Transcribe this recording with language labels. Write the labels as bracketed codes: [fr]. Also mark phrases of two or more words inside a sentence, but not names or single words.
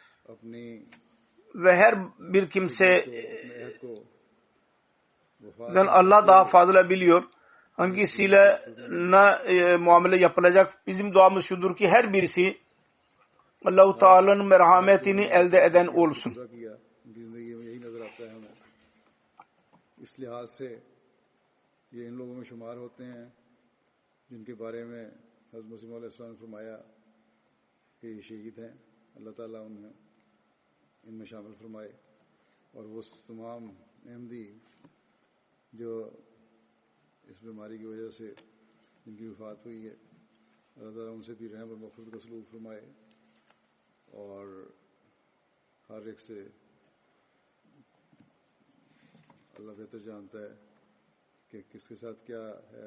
[tr] Ve her bir kimseden Allah daha fazla biliyor. Hangisiyle ne muamele yapılacak? Bizim duamız şudur ki her birisi Allah-u Teala'nın merhametini elde eden olsun. [ur] اس لحاظ سے یہ ان لوگوں میں شمار ہوتے ہیں جن کے بارے میں حضرت مسیح علیہ السلام نے فرمایا کہ یہ شہید ہیں. اللہ تعالیٰ انہیں ان میں شامل فرمائے اور وہ تمام احمدی جو اس بیماری کی وجہ سے جن کی وفات ہوئی ہے اللہ تعالیٰ ان سے بھی رحم اور مغفرت کا سلوک فرمائے اور ہر ایک سے اللہ بہتر جانتا ہے کہ کس کے ساتھ کیا ہے.